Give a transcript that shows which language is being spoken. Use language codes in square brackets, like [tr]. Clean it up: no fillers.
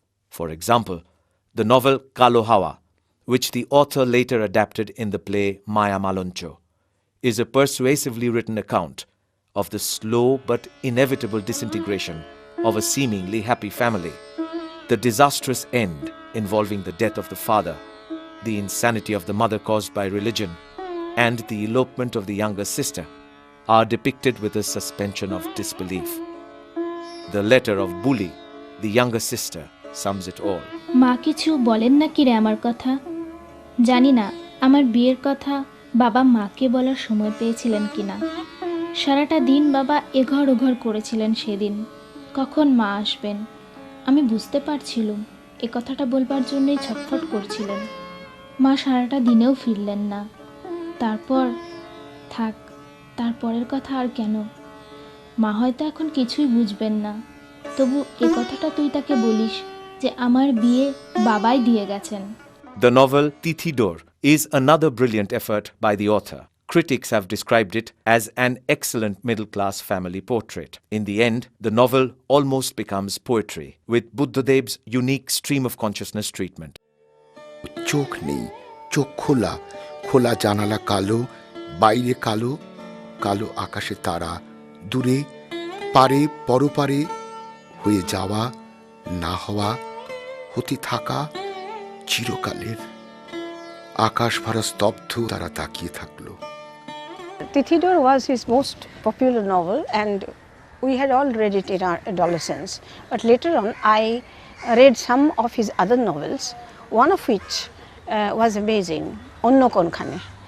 [en] For example, the novel Kalo Hawa, which the author later adapted in the play Maya Maloncho, is a persuasively written account of the slow but inevitable disintegration of a seemingly happy family, the disastrous end involving the death of the father, the insanity of the mother caused by religion, and the elopement of the younger sister are depicted with a suspension of disbelief. The letter of Buli, the younger sister, sums it all. [bn] মা কিছু বলেন না কি রে আমার কথা? জানি না আমার বিয়ের কথা বাবা মাকে বলার সময় পেয়েছিলেন কিনা। সারাটা দিন বাবা এঘর ওঘর করেছিলেন সেদিন। কখন মা আসবেন? আমি বুঝতে পারছিলাম এ কথাটা বলবার জন্যই ছটফট করছিলেন। মা সারাটা দিনেও ফিরলেন না। তারপর থাক, তারপরের কথা আর কেন? মা হয়তো এখন কিছুই বুঝবেন না, তবু এ কথাটা তুই তাকে বলিস যে আমার বিয়ে বাবাই দিয়ে গেছেন। [en] The novel Tithidor is another brilliant effort by the author. Critics have described it as an excellent middle-class family portrait. In the end, the novel almost becomes poetry, with Buddhadeb's unique stream of consciousness treatment. [bn] চোখ নেই, চোখ খোলা, খোলা জানালা কালো, বাইরে কালো, কালো আকাশে তারা, দূরে পারে পরপারে হয়ে যাওয়া, না হওয়া, হতে থাকা, চিরকালের। আকাশ ভরা স্তব্ধ তারা তাকিয়ে থাকলো। [en] Tithidor was his most popular novel, and we had all read it in our adolescence. But later on, I read some of his other novels, one of which was amazing, Onno Konkhane.